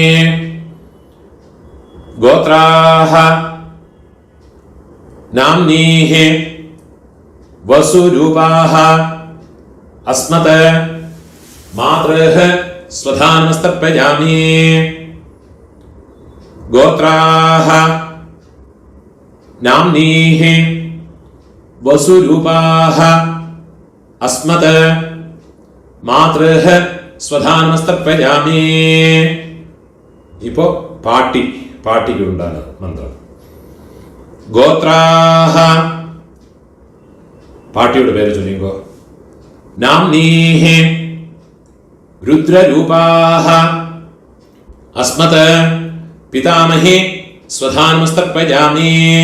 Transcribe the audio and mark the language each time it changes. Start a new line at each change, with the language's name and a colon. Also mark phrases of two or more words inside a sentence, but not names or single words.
Sanskrit: गोत्राह नाम्नीहि वसुरूपाह अस्मत् मातृः स्वधानमस्तर्पयामि. गोत्राह नाम्नीहि वसुरूपाः अस्मत् मातृः स्वधानमस्तर्पयामि.
Malayalam: ഇപ്പോ പാട്ടിക്കുണ്ടാണ് മന്ത്രം. ഗോത്രാഹ, പാട്ടിയുടെ പേര് ചൊല്ലിക്കോ.
Sanskrit: नाम्नीः रुद्ररूपाः अस्मत् पितामहि स्वधानमस्तर्पयामि.